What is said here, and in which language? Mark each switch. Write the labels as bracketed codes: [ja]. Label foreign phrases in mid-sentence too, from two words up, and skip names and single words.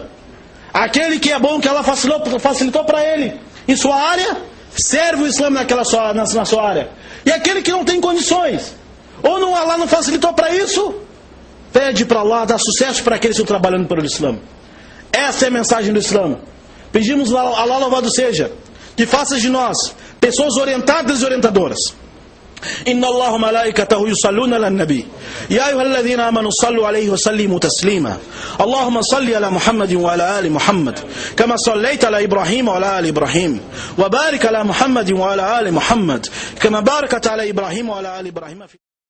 [pt] Aquele que é bom, que Allah facilitou para ele em sua área, serve o Islã na sua área. E aquele que não tem condições, ou não, Allah não facilitou para isso, pede para Allah dar sucesso para aqueles que estão trabalhando pelo Islã. Essa é a mensagem do Islã. Pedimos a Allah, louvado seja, que faça de nós pessoas orientadas e orientadoras. [ar] إن الله ملائكته يصلون على النبي يا أيها الذين آمنوا صلوا عليه وسلموا تسليما اللهم صل على محمد وعلى آل محمد كما صليت على إبراهيم وعلى آل إبراهيم وبارك على محمد وعلى آل محمد كما باركت على إبراهيم وعلى آل إبراهيم